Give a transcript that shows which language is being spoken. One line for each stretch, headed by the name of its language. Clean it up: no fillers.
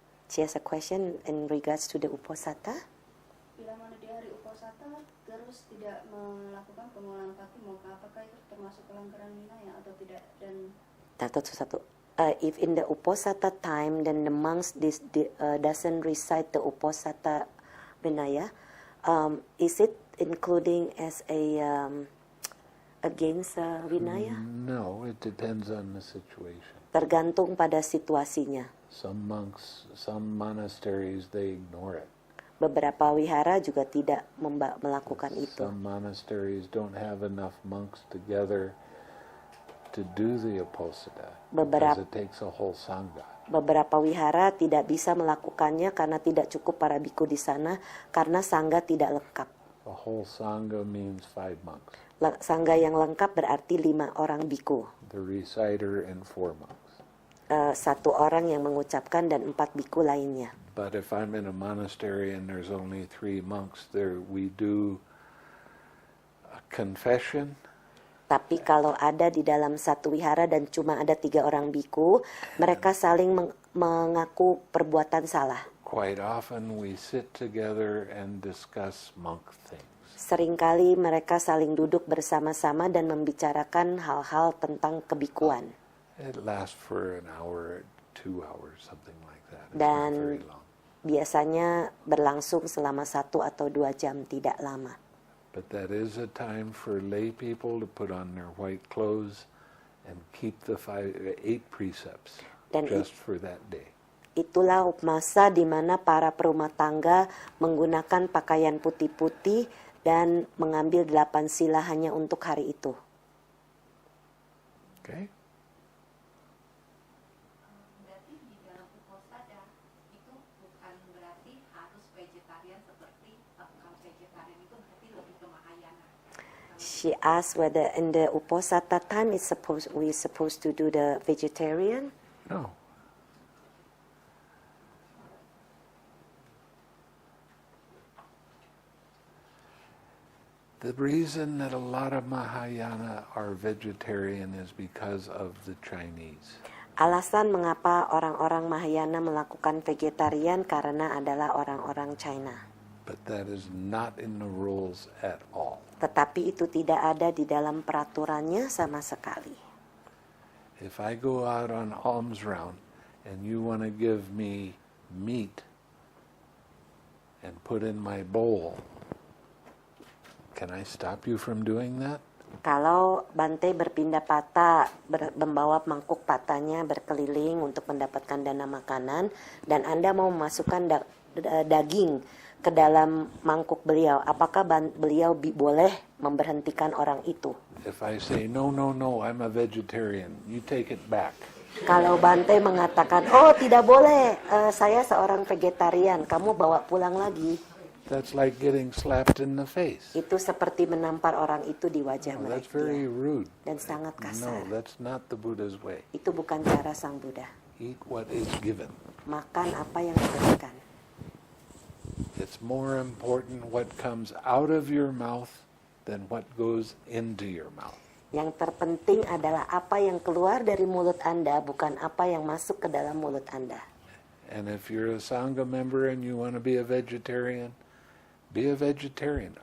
English: She has a question in regards to the Uposatha.
Indonesian: Bila mana di hari Uposatha terus tidak melakukan pengulangan Patimokkha, apakah itu termasuk pelanggaran winaya atau tidak? Dan Satu.
English: If in the Uposatha time, then the monks doesn't recite the Uposatha Vinaya, is it including as a against Vinaya? No, it depends on the situation.
Indonesian: Tergantung pada situasinya.
English: Some monks, some monasteries, they ignore it.
Indonesian: Beberapa wihara juga tidak melakukan itu.
English: Some monasteries don't have enough monks together to do the Uposatha because it takes a whole sangha.
Indonesian: Beberapa wihara tidak bisa melakukannya karena tidak cukup para biku di sana karena sangga tidak lengkap.
English: A whole sangha means 5 monks.
Indonesian: Sangga yang lengkap berarti 5 orang biku.
English: The reciter and 4 monks.
Indonesian: 1 orang yang mengucapkan dan 4 biku lainnya.
English: But if I'm in a monastery and there's only 3 monks there, we do a confession.
Indonesian: Tapi kalau ada di dalam satu wihara dan cuma ada 3 orang biku, mereka saling mengaku perbuatan salah.
English: Quite often we sit together and discuss monk things.
Indonesian: Seringkali mereka saling duduk bersama-sama dan membicarakan hal-hal tentang kebikuan.
English: It lasts for an hour 2 hours, something like that. It's not
Indonesian: Dan
English: very long.
Indonesian: biasanya berlangsung selama 1 atau 2 jam, tidak lama.
English: But that is a time for lay people to put on their white clothes and keep the 8 precepts
Indonesian: Dan
English: just for that day.
Indonesian: Itulah masa di mana para perumah tangga menggunakan pakaian putih-putih dan mengambil 8 sila hanya untuk hari itu.
English: Okay?
Indonesian: Berarti di dalam uposada itu bukan berarti harus vegetarian seperti bukan vegetarian itu berarti lebih ke Mahayana.
English: She asked whether in the uposatha time we supposed to do the vegetarian. No. The reason that a lot of Mahayana are vegetarian is because of the Chinese.
Indonesian: Alasan mengapa orang-orang Mahayana melakukan vegetarian karena adalah orang-orang China.
English: But that is not in the rules at all.
Indonesian: Tetapi itu tidak ada di dalam peraturannya sama sekali.
English: If I go out on alms round and you want to give me meat and put in my bowl, can I stop you from doing that?
Indonesian: Kalau Bante berpindah patah, membawa mangkuk patahnya berkeliling untuk mendapatkan dana makanan, dan Anda mau memasukkan daging ke dalam mangkuk beliau, apakah beliau boleh memberhentikan orang itu?
English: If I say, no, I'm a vegetarian, you take it back.
Indonesian: Kalau Bante mengatakan, oh tidak boleh, saya seorang vegetarian, kamu bawa pulang lagi.
English: That's like getting slapped in the face.
Indonesian: Itu seperti menampar orang itu di wajah
English: No, that's
Indonesian: mereka.
English: very rude.
Indonesian: Dan sangat
English: No,
Indonesian: kasar.
English: that's not the Buddha's way.
Indonesian: Itu bukan cara Sang Buddha.
English: Eat what is given.
Indonesian: Makan apa yang diberikan.
English: It's more important what comes out of your mouth than what goes into your mouth.
Indonesian: Yang terpenting adalah apa yang keluar dari mulut Anda, bukan apa yang masuk ke dalam mulut Anda.
English: And if you're a Sangha member and you want to be a vegetarian, be a vegetarian.